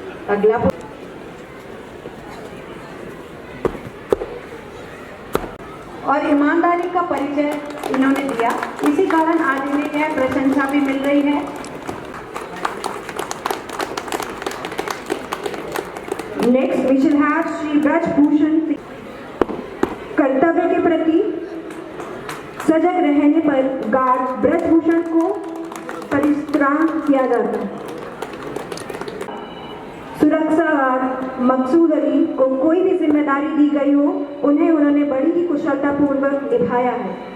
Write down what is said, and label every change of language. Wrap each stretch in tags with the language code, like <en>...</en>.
<hi>अगला और ईमानदारी का परिचय इन्होंने दिया, इसी कारण आज इन्हें यह प्रशंसा भी मिल रही है।</hi> <en>Next, we shall have Shri Braj Bhushan Singh.</en> <hi>कर्तव्य के प्रति सजग रहने पर गार्ड ब्रज भूषण को परित्राण किया जाता है। सुरक्षा गार्ड मकसूद अली को कोई भी जिम्मेदारी दी गई हो, उन्हें उन्होंने बड़ी ही कुशलतापूर्वक निभाया है।</hi>